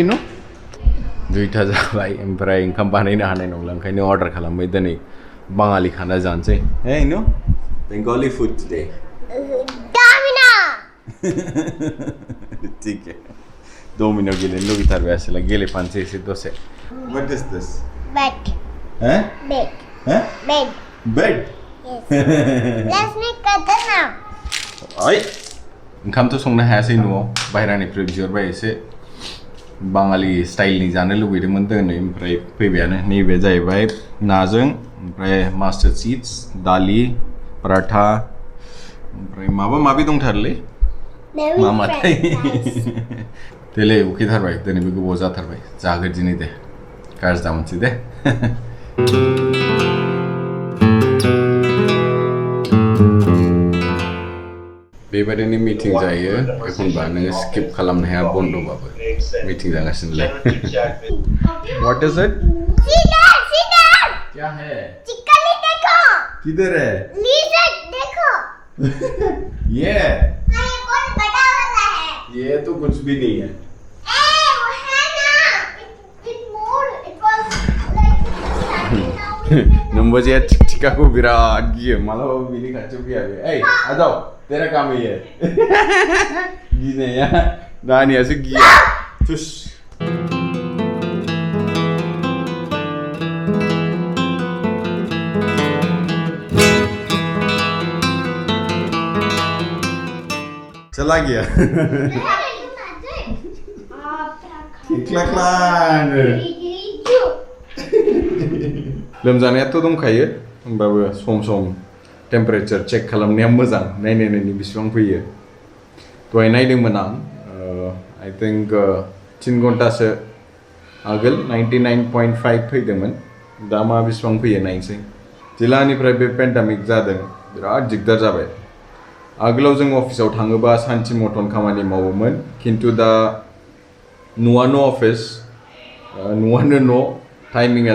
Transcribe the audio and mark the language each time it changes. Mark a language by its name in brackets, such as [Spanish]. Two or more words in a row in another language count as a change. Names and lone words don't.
[Bodo] न 2टा जाबाय ओमफ्राय ओंखाम बानायनो हानाय नंला ओंखायनो अर्डार खालामबाय दिनै बाङालि खाना जानोसै [English] hey no Bengali food today [Hindi] ठीक है [Bodo] डोमिनो गेलेनो लुगैथारबाय आसोला गेलेफानोसै एसे दसे [English] What is this? Bed. Huh? Bed. Huh? Bed. Bed? Yes. Let's make a dinner. [Bodo] ओइ ओंखामथ' संनो हायासै न'आव बाहेरानिफ्राय बिहरबाय एसे बाङालि स्टाइलनि जानो लुबैदोंमोन दोनै ओमफ्राय फैबायानो नैबे जाहैबाय नाजों ओमफ्राय [English] mustard seeds [Bodo] दालि पराठा ओमफ्राय माबा माबि दंथारोलै [English] Very [Bodo] मामाथाय [English] French fries. [Bodo] देलै उखैथारबाय दिनैबो गोबाव जाथारबाय जागोन दिनै दे गाज्रि दामोनसै दे बेबायदिनो मिटिं जायो एखनबा नोङो स्किप खालामनो हाया बन्द'बाबो मिटिं जागासिनोलाय [English] What is it? See there, see there. [Hindi] क्या है चिकली देखो. किधर है Lizard देखो. ये हाँ, ये बहुत बड़ा वाला है. ये तो कुछ भी नहीं है वो है ना. [English] It moved. It was like standing now. [Bodo] नंबरजिया चिकाको बिराद गियो मालाबाबो बिनि खाथियाव फैया बे ओइ आजाव [Hindi] तेरा काम ही है [Bodo] गिनाया नानियासो गिया थुस [Hindi] चला गया [Bodo] क्लाक्लान लोमजानायाथ' दंखायो होमबाबो सम सम [English] temperature check [Bodo] खालामनाया मोजां नायनायनि बेसेबां फैयो दहाय नायदोंमोन आं [English] I think [Bodo] 3 घन्टासो आगोल 99.5 फैदोंमोन दा मा बेसेबां फैयो नायनोसै जिल्लानिफ्राय बे पेन्डेमिक जादों बिराद दिगदार जाबाय आगोलाव जों अफिसाव थाङोबा सानथि मथन खामानि मावोमोन खिन्थु दा न'आनो अफिस न'आनो न' टाइमिंआ